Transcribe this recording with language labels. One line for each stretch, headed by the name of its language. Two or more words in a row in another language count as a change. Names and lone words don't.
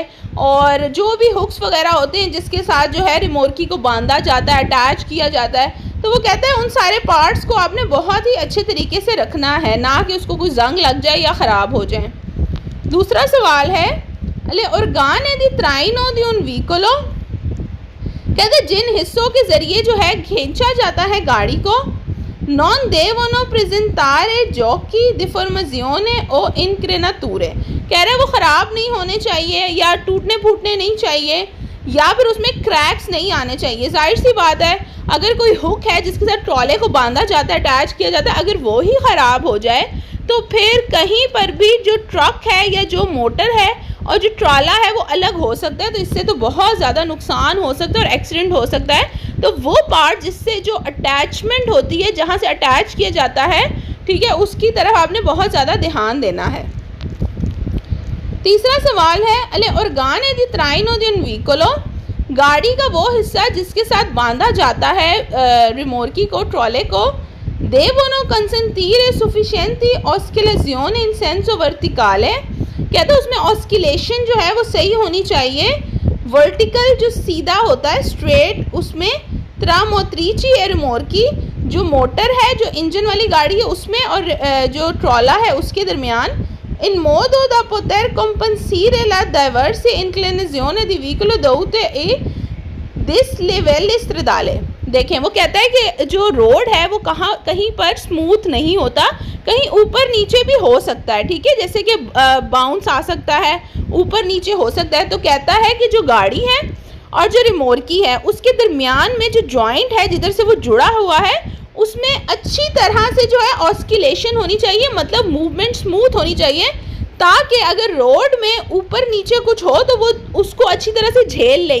Hindi: और जो भी हुक्स वगैरह होते हैं जिसके साथ जो है रिमोर्की को बांधा जाता है, अटैच किया जाता है, तो वो कहता है उन सारे पार्ट्स को आपने बहुत ही अच्छे तरीके से रखना है, ना कि उसको कोई जंग लग जाए या ख़राब हो जाए। दूसरा सवाल है,
Italian: le organe di traino di un vicolo,
Hindi: कहते हैं जिन हिस्सों के ज़रिए जो है खींचा जाता है गाड़ी को,
Italian: non devono presentare giochi deformazione o increnature,
Hindi: कह रहे हैं वो ख़राब नहीं होने चाहिए या टूटने फूटने नहीं चाहिए या फिर उसमें क्रैक्स नहीं आने चाहिए। जाहिर सी बात है, अगर कोई हुक है जिसके साथ ट्रॉले को बांधा जाता है, अटैच किया जाता है, अगर वो ही ख़राब हो जाए तो फिर कहीं पर भी जो ट्रक है या जो मोटर है और जो ट्रॉला है वो अलग हो सकता है, तो इससे तो बहुत ज़्यादा नुकसान हो सकता है और एक्सीडेंट हो सकता है। तो वो पार्ट जिससे जो अटैचमेंट होती है, जहाँ से अटैच किया जाता है, ठीक है, उसकी तरफ आपने बहुत ज़्यादा ध्यान देना है। तीसरा सवाल है,
Italian: le organe di traino di un vicolo,
Hindi: गाड़ी का वो हिस्सा जिसके साथ बांधा जाता है रिमोर्की को, ट्रॉले को,
Italian: devono consentire sufficienti oscillazioni in senso verticale,
Hindi: कहते हैं उसमें ऑस्किलेशन जो है वो सही होनी चाहिए, वर्टिकल जो सीधा होता है स्ट्रेट, उसमें
Italian: tra motrici e rimorchi,
Hindi: जो मोटर है, जो इंजन वाली गाड़ी है उसमें और जो ट्रॉला है उसके दरमियान,
Italian: in modo da poter compensare la diversa inclinazione di veicolo dovute a dislivelli stradale।
Hindi: देखें, वो कहता है कि जो रोड है वो कहीं पर स्मूथ नहीं होता, कहीं ऊपर नीचे भी हो सकता है, ठीक है, जैसे कि बाउंस आ सकता है, ऊपर नीचे हो सकता है। तो कहता है कि जो गाड़ी है और जो रिमोर्की है उसके दरमियान में जो जॉइंट है जिधर से वो जुड़ा हुआ है उसमें अच्छी तरह से जो है ऑस्किलेशन होनी चाहिए, मतलब मूवमेंट स्मूथ होनी चाहिए, ताकि अगर रोड में ऊपर नीचे कुछ हो तो वो उसको अच्छी तरह से झेल ले।